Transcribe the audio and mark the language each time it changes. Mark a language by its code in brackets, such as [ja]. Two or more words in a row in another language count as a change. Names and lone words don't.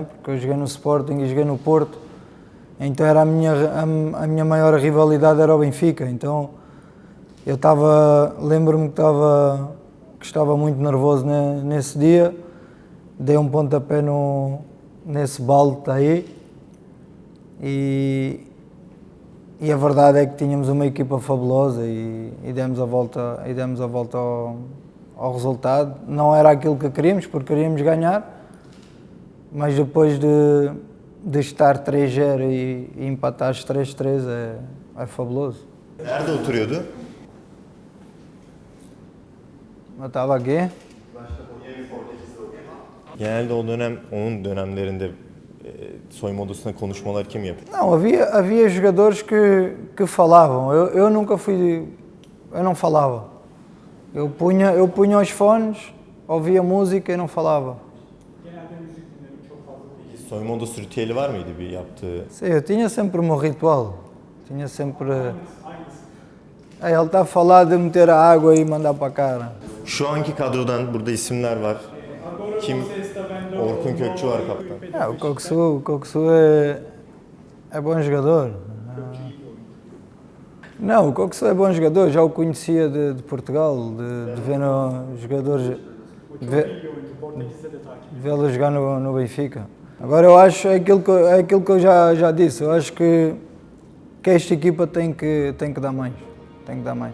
[pt] Porque eu joguei no Sporting e joguei no Porto, então era a minha maior rivalidade era o Benfica, então eu lembro-me que estava muito nervoso nesse dia, dei um pontapé nesse balde aí e a verdade é que tínhamos uma equipa fabulosa e demos a volta ao resultado. Não era aquilo que queríamos, porque queríamos ganhar, mas depois de estar 3-0 e empatar 3-3 é fabuloso. [tr] Nerede oturuyordu? [pt] Eu estava aqui. [tr] Genelde o dönem, onun dönemlerinde soyunma odasında konuşmalar kim yapıyor? [pt] Não, havia jogadores que falavam. Eu nunca fui. Eu não falava. Eu punha os fones, ouvia música e não falava. [tr] Soyunma odası ritüeli var mıydı bir yaptığı? [pt] Sim, eu tinha sempre o meu ritual. Tinha sempre. Ele está a falar de meter a água e mandar para a cara. [tr] Şu anki kadrodan burada isimler var. Kim? Orkun Kökçü var kaptan. [pt] O Coxu é bom jogador. Não, o Coxu é bom jogador, já o conhecia de Portugal, de ver jogadores, vê-lo jogar no Benfica. Agora eu acho, é aquilo que eu já disse, eu acho que esta equipa tem que dar mais, tem que dar mais.